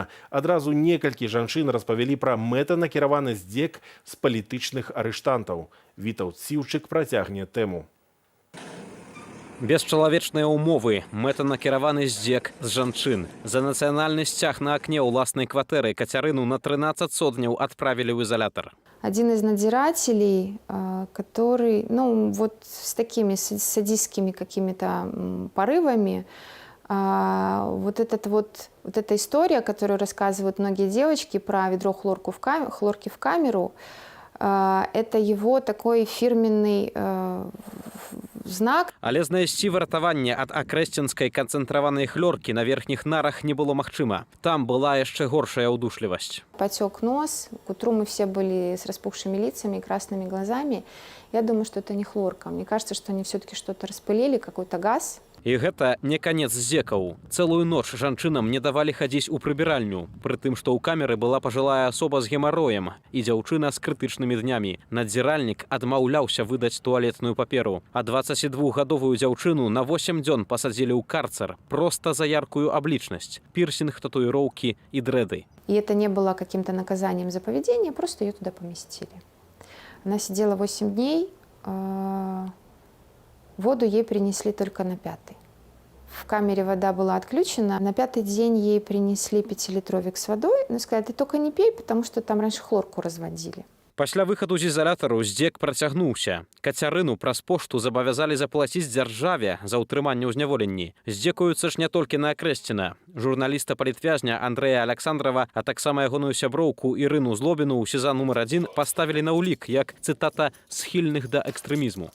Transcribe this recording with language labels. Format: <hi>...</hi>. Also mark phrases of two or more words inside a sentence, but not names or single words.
<be>Адразу некалькі жанчын распавялі пра мэтанакіраваны здзек з палітычных арыштантаў. Вітаўт Сіўчык працягне тэму. Бесчалавечныя ўмовы, мэтанакіраваны здзек з жанчын. За нацыянальны сцяг на акне ўласнай кватэры Кацярыну на 13 сотняў адправілі ў изолятор.</be> <ru>Один из надзирателей, который, вот с такими садистскими какими-то порывами, вот эта история, которую рассказывают многие девочки про ведро хлорки в камеру, это его такой фирменный знак.</ru> <be>Але знайсці выратаванне ад акрэсцінскай канцэнтраванай хлоркі на верхніх нарах не было магчыма. Там была яшчэ горшая ўдушлівасць.</be> <ru>Потек нос, к утру мы все были с распухшими лицами и красными глазами. Я думаю, что это не хлорка. Мне кажется, что они все-таки что-то распылили, какой-то газ.</ru> <be>І гэта не канец здзекаў. Цэлую ноч жанчынам не давалі хадзіць у прыбіральню, пры тым, што ў камеры была пажылая асоба з гемароем і дзяўчына з крытычнымі днямі. Надзіральнік адмаўляўся выдаць туалетную паперу, а 22-гадовую дзяўчыну на 8 дзён пасадзілі ў карцер проста за яркую аблічнасць, пірсінг, татуіроўкі і дрэды.</be> <ru>И это не было каким-то наказанием за поведение, просто ее туда поместили. Она сидела 8 дней, воду ей принесли только на 5-й. В камере вода была отключена. На 5-й день ей принесли 5-литровик с водой. Но сказали, ты только не пей, потому что там раньше хлорку разводили.</ru> <be>Пасля выхаду з ізалятару здзек працягнуўся. Кацярыну праз пошту забавязалі заплаціць дзяржаве за ўтрыманне ў зняволенні. Здзекуюцца ж не толькі на Акрэсціна. Журналіста палітвязня Андрэя Александрова, а таксама ягоную сяброўку Ірыну Злобіну ў СІЗА нумар 1 паставілі на ўлік, як, цытата, схільных да экстрэмізму.</be>